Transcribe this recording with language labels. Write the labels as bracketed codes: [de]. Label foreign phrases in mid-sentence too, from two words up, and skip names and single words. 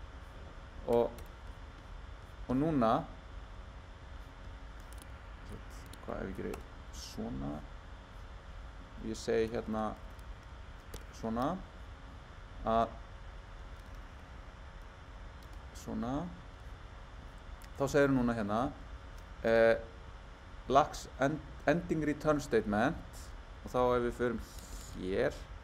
[is] Og núna, hvað ef ég gerir svona, ég segi hérna svona, að svona, þá segir núna hérna [en] lacks ending return statement [is] og þá ef við förum hér